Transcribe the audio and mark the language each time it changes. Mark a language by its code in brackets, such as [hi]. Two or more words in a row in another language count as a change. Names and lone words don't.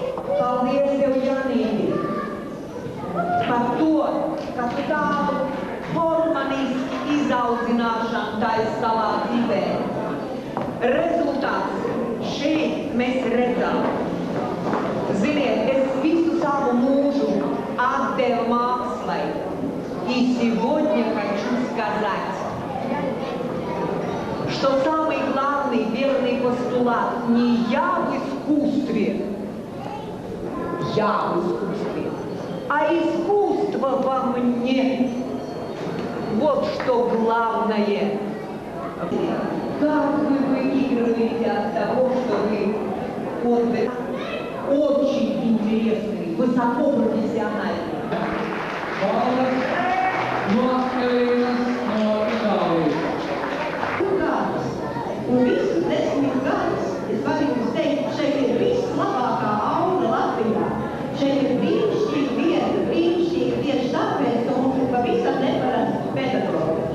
[lv] Paldies tev, Janīti, par to, ka tu tādu hormonisku izaudzināšanu taisi savā dzīvē. Rezultāts šeit mēs redzam. Ziniet, es visu savu mūžu отдел mākslai. [ru] И сегодня хочу сказать, что самый главный верный постулат не я в искусстве, а искусство во мне. Вот что главное. Как вы выигрываете от того, что вы очень интересный, высокопрофессиональный. [lv] Un visus 10 gadus es varu jums teikt, šeit ir vislabākā aula Latvijā. Šeit ir brīnišķīga vieta, brīnišķīga tieši tāpēc, un pavisam neparasti pedagogi.